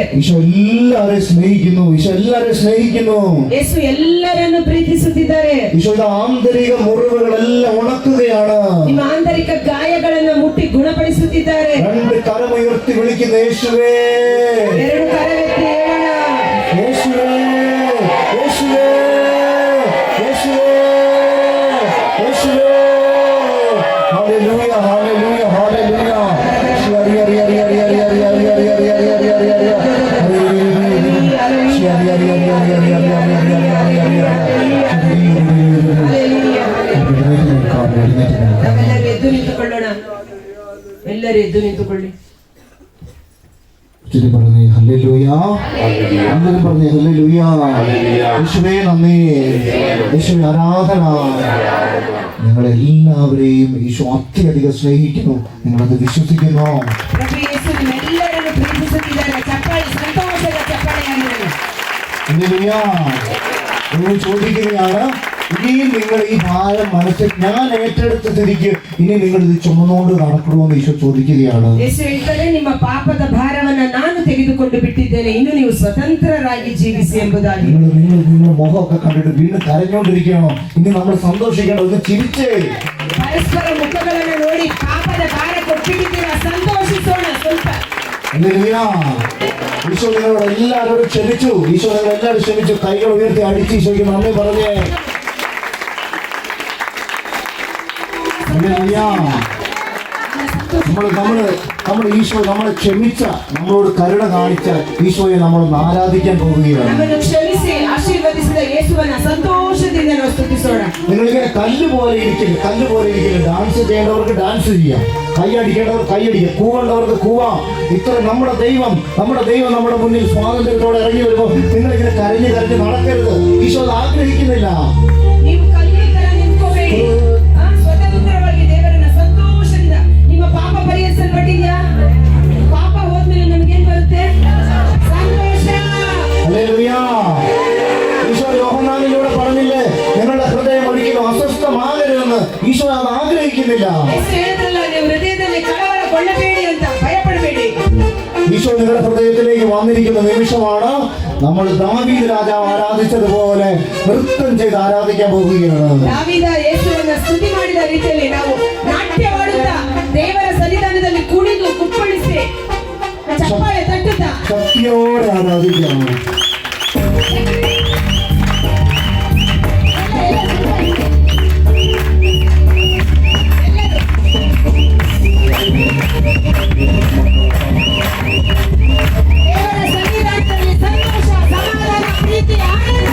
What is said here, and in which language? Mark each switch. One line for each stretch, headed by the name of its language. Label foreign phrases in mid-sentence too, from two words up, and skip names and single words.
Malayalam: ഈശോ എല്ലാവരെയും സ്നേഹിക്കുന്നു. ഈശോ എല്ലാവരെയും സ്നേഹിക്കുന്നു.
Kannada: ಯೇಸು ಎಲ್ಲರನ್ನು ಪ್ರೀತಿಸುತ್ತಿದ್ದಾರೆ.
Malayalam: ഈശോ ആന്തരിക മുറിവുകളെല്ലാം ഉണക്കുകയാണ്.
Kannada: ನಿಮ್ಮ ಆಂತರಿಕ ಗಾಯಗಳನ್ನು ಮುಟ್ಟಿ ಗುಣಪಡಿಸುತ್ತಿದ್ದಾರೆ.
Malayalam: 2 കരമുയർത്തി വിളിക്കുന്ന യേശുവേ,
Kannada: 2 ಕರವೆತ್ತಿ ಹೇಳೋಣ,
Malayalam: യേശുവേ, യേശുവേ, യേശുവേ, യേശുവേ. ഹല്ലേലൂയ, ഹല്ലേലൂയ, ഹല്ലേലൂയ.
Kannada: ಎಲ್ಲರೂ ಎದ್ದು ನಿಂತುಕೊಳ್ಳೋಣ. ಎಲ್ಲರೂ ಎದ್ದು ನಿಂತುಕೊಳ್ಳಿ.
Malayalam: പറഞ്ഞേ ഹല്ലേലൂയ, അങ്ങനെ പറഞ്ഞേ ഹല്ലേലൂയ. യേശുവേ നന്ദി, യേശുവേ ആരാധന. നിങ്ങളെല്ലാവരെയും ഈശോ അത്യധികം സ്നേഹിക്കുന്നു. നിങ്ങളത് വിശ്വസിക്കുന്നു.
Kannada: ಪ್ರಭು ಯೇಸು ನಿಮ್ಮೆಲ್ಲರನ್ನು ಪ್ರೀತಿಸುತ್ತಿದ್ದಾರೆ. ಚಪ್ಪಾಳೆ, ಸಂತೋಷದ ಚಪ್ಪಾಳೆಯಾಗಿದೆ.
Malayalam: ഹല്ലേലൂയ. നിങ്ങൾ ചോദിക്കുകയാണ്, ഇനിയും നിങ്ങൾ ഈ ഭാരം മനസ്സിൽ ഞാൻ ഏറ്റെടുത്ത സ്ഥിതിക്ക് ഇനി നിങ്ങൾ ഇത് ചുമന്നുകൊണ്ട് നടക്കണമെന്ന് ഈശോ ചോദിക്കുകയാണ്.
Kannada: ಯೇಸು ಹೇಳ್ತಾರೆ, ನಿಮ್ಮ ಪಾಪದ ಭಾರವನ್ನ ನಾನು ತೆಗೆದುಕೊಂಡು ಬಿಟ್ಟಿದ್ದೇನೆ, ಇನ್ನು ನೀವು ಸ್ವತಂತ್ರರಾಗಿ ಜೀವಿಸಿ ಎಂಬುದಾಗಿ.
Malayalam: നിങ്ങൾ മുഖമൊക്കെ കണ്ടിട്ട് വീണ്ടും കരഞ്ഞുകൊണ്ടിരിക്കുകയാണോ? ഇനി നമ്മൾ സന്തോഷിക്കണം, ഒന്ന് ചിരിച്ചേ.
Kannada: ಪರಸ್ಪರ ಮುಖಗಳನ್ನು ನೋಡಿ ಪಾಪದ ಭಾರ ಕೊಟ್ಬಿಟ್ಟಿದ್ದೀರಾ, ಸಂತೋಷಿಸೋಣ ಸ್ವಲ್ಪ.
Malayalam: ഹല്ലേലൂയ. ഈശോ നിങ്ങളോട് എല്ലാവരോടും ക്ഷമിച്ചു. ഈശോ നിങ്ങൾ എല്ലാവരും ക്ഷമിച്ചു. കൈകൾ ഉയർത്തി അടിച്ച് ഈശോയ്ക്ക് നന്ദി പറഞ്ഞേ. ഹല്ലേലൂയ. നമ്മൾ ഈശോ നമ്മളെ ക്ഷമിച്ച, നമ്മളോട് കരുണ കാണിച്ച ഈശോയെ നമ്മളൊന്ന് ആരാധിക്കാൻ പോവുകയാണ്.
Kannada: ನಮ್ಮನ್ನು ಕ್ಷಮಿಸಿ ಆಶೀರ್ವದಿಸಿದ ಯೇಸುವನ್ನ ಸಂತೋಷದಿಂದ ನಾವು ಸ್ತುತಿಸೋಣ.
Malayalam: നിങ്ങളിങ്ങനെ കല്ല് പോലെ ഇരിക്കില്ല. ഡാൻസ് ചെയ്യേണ്ടവർക്ക് ഡാൻസ് ചെയ്യാം, കൈയടിക്കേണ്ടവർ കൈയടിക്കാം, കൂവേണ്ടവർക്ക് കൂവാം. ഇത്ര നമ്മുടെ ദൈവം നമ്മുടെ മുന്നിൽ സ്വാതന്ത്ര്യത്തോടെ ഇറങ്ങി വരുമ്പോൾ നിങ്ങളിങ്ങനെ കരഞ്ഞ് നടക്കരുത്. ഈശോ അത് ആഗ്രഹിക്കുന്നില്ല.
Kannada: ನೀವು ಕಲಿತರ ನಿಂತ್ಕೋಬೇಡಿ, ಸ್ವತಂತ್ರವಾಗಿ ದೇವರನ್ನ ಸಂತೋಷದಿಂದ. ನಿಮ್ಮ ಪಾಪ ಪರಿಹರಿಸಲ್ಪಟ್ಟಿದ್ಯಾ? ಪಾಪ ಹೋದ್ಮೇಲೆ ನಮಗೇನ್ ಬರುತ್ತೆ? ಸಂತೋಷ.
Malayalam: ഹല്ലേലൂയ. ഈശോ യോഹന്നാനിലൂടെ പറഞ്ഞില്ലേ, നിങ്ങളുടെ ഹൃദയം ഒരിക്കലും അസ്വസ്ഥമാകരുതെന്ന്. ഈശോ അത് ആഗ്രഹിക്കുന്നില്ല.
Kannada: ಯೇಸು ಹೇಳಿದ್ರಲ್ಲ, ನೀವು ಹೃದಯದಲ್ಲಿ ಕಳವಳಗೊಳ್ಳಬೇಡಿ ಅಂತ, ಭಯಪಡಬೇಡಿ.
Malayalam: ഈശോ നിങ്ങളുടെ ഹൃദയത്തിലേക്ക് വന്നിരിക്കുന്ന നിമിഷമാണ്. നമ്മൾ ദാവീദ് രാജാവ് ആരാധിച്ചതുപോലെ നൃത്തം ചെയ്ത് ആരാധിക്കാൻ പോവുകയാണ്.
Kannada: ದಾವೀದ ಯೇಸುವನ್ನ ಸ್ತುತಿ ಮಾಡಿದ ರೀತಿಯಲ್ಲಿ ನಾವು ನಾಟ್ಯವಾಡುತ್ತಾ ದೇವರ ಸನ್ನಿಧಾನದಲ್ಲಿ ಕುಣಿದು ಕುಪ್ಪಳಿಸಿ ಚಪ್ಪಾಳೆ ತಟ್ಟುತ್ತಾ
Malayalam: ശക്തിയോടെ ആരാധിക്കണം.
Kannada: ದೇವರ ಸನ್ನಿಧಾನದಲ್ಲಿ ಸಂತೋಷ, ಸಮಾಧಾನ, ಪ್ರೀತಿ, ಆನಂದ.